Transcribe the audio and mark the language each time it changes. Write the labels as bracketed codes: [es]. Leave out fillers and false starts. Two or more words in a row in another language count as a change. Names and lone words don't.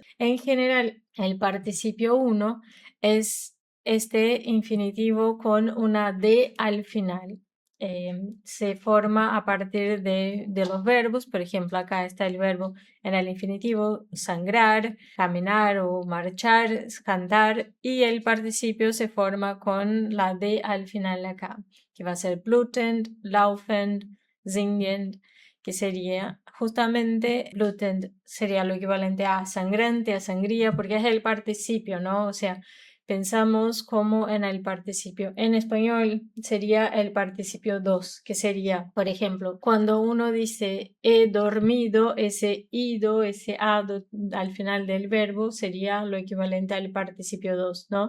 [es] En general, el participio uno es este infinitivo con una D al final. Se forma a partir de los verbos. Por ejemplo, acá está el verbo en el infinitivo sangrar, caminar o marchar, cantar, y el participio se forma con la D al final acá, que va a ser [de] blutend, laufend, singend, [es] que sería justamente blutend, sería lo equivalente a sangrante, a sangría, porque es el participio, ¿no? O sea, pensamos como en el participio. En español sería el participio 2, que sería, por ejemplo, cuando uno dice he dormido, ese ido, ese ado al final del verbo sería lo equivalente al participio 2, ¿no?